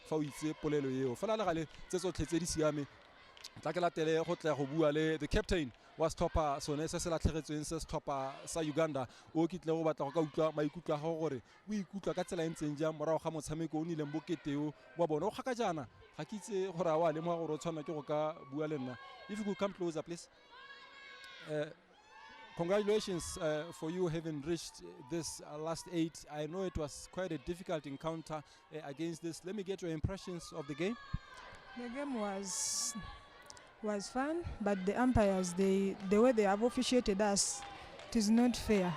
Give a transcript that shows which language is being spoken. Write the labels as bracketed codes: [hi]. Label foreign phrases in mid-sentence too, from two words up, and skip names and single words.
[tn] o itse polelo eo fela le gale tse tsotlhe tse di siame tla ke latele go tla go bua le [en] the captain [tn] wa setlhopha sone se se latlhegetsweng se setlhopha sa Uganda o ke tle go batla go ka utlwa maikutlo a go gore o ikutlwa ka tsela e ntseng jang morago ga motshameko o nileng boketeo wa bona o kgaka jana ga ke itse gore a wa le mo gore o tshwana ke go ka bua le nna [en] if you could come closer please congratulations for you having reached this last 8. I know it was quite a difficult encounter against this. Let me get your impressions of the game. The game was fun, but the umpires, the way they have officiated us, it is not fair.